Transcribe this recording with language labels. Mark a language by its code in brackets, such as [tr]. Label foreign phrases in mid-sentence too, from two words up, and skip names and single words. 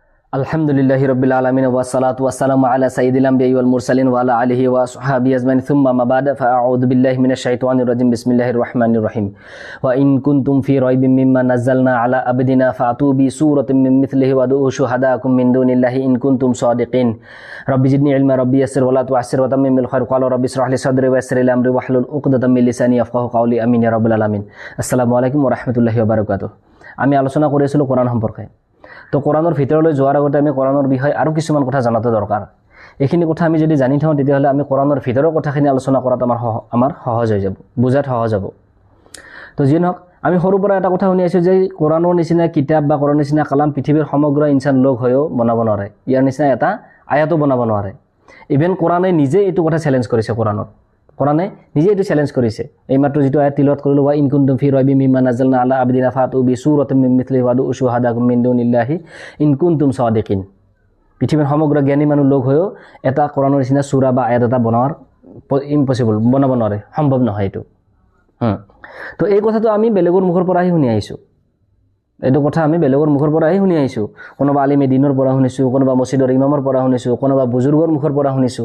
[ar] الحمد لله رب العالمين والصلاة والسلام على سيد الأنبياء والمرسلين وعلى آله وأصحابه أجمعين ثم أما بعد فأعوذ بالله من الشيطان الرجيم بسم الله الرحمن الرحيم وإن كنتم في ريب مما نزلنا على عبدنا فأتوا بسورة من مثله وادعوا شهداءكم من دون الله إن كنتم صادقين رب زدني علما رب يسر ولا تعسر وتمم بالخير قال رب اشرح لي صدري ويسر لي أمري واحلل عقدة من لساني يفقهوا قولي آمين يا رب العالمين. السلام عليكم ورحمة الله وبركاته. [as] আমি আলোচনা কৰিছিলোঁ কোরআন সম্পর্কে। তো কোরআনৰ ভিতৰলৈ যোৱাৰ আগতে আমি কোরআনৰ বিষয়ে আৰু কিছুমান কথা জানাটো দৰকাৰ। এইখিনি কথা আমি যদি জানি থওঁ তেতিয়াহ'লে আমি কোরআনৰ ভিতৰৰ কথাখিনি আলোচনা কৰাত আমাৰ সহজ হৈ যাব, বুজাত সহজ হ'ব। তো যি নহওক, আমি সৰুৰ পৰা এটা কথা শুনি আছোঁ যে কোরআনৰ নিচিনা কিতাপ বা কোরআনৰ নিচিনা কালাম পৃথিৱীৰ সমগ্ৰ ইনচান লোক হৈও বনাব নোৱাৰে, ইয়াৰ নিচিনা এটা আয়াতো বনাব নোৱাৰে। ইভেন কোরআনে নিজে এইটো কথা চেলেঞ্জ কৰিছে। কোরআনে নিজে এইটো চেলেঞ্জ কৰিছে। এইমাত্ৰ যিটো আয়াত তিলাওয়াত কৰিলোঁ, [ar] وإن كنتم في ريب مما نزلنا على عبدنا فأتوا بسورة من مثله وادعوا شهداءكم من دون الله إن كنتم صادقين. [as] পৃথিৱীৰ সমগ্ৰ জ্ঞানী মানুহ লোক হৈও এটা কোরআনৰ নিচিনা সূৰা বা আয়াত এটা বনোৱাৰ ইম্পচিবল, বনাব নোৱাৰে, সম্ভৱ নহয় এইটো। তো এই কথাটো আমি বেলেগৰ মুখৰ পৰাহে শুনি আহিছোঁ। এইটো কথা আমি বেলেগৰ মুখৰ পৰাহে শুনি আহিছোঁ। কোনোবা আলিমে দিনৰ পৰা শুনিছোঁ, কোনোবা মছজিদৰ ইমামৰ পৰা শুনিছোঁ, কোনোবা বুজুৰ্গৰ মুখৰ পৰা শুনিছোঁ।